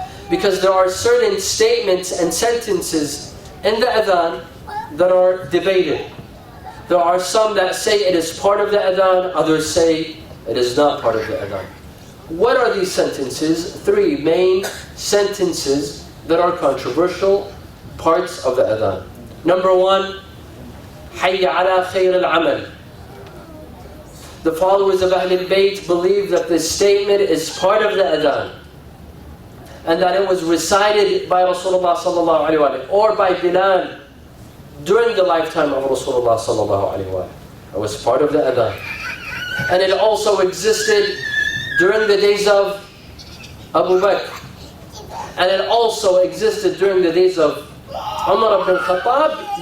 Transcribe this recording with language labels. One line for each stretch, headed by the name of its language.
English: Because there are certain statements and sentences in the adhan that are debated. There are some that say it is part of the adhan, others say it is not part of the adhan. What are these sentences? Three main sentences that are controversial parts of the adhan. Number one,
Arabic: حي على خير العمل.
English: The followers of Ahlul Bayt believe that this statement is part of the adhan, and that it was recited by Rasulullah sallallahu alaihi wasallam or by Bilal during the lifetime of Rasulullah sallallahu alaihi wasallam. It was part of the adhan, and it also existed during the days of Abu Bakr, and it also existed during the days of Umar ibn Khattab.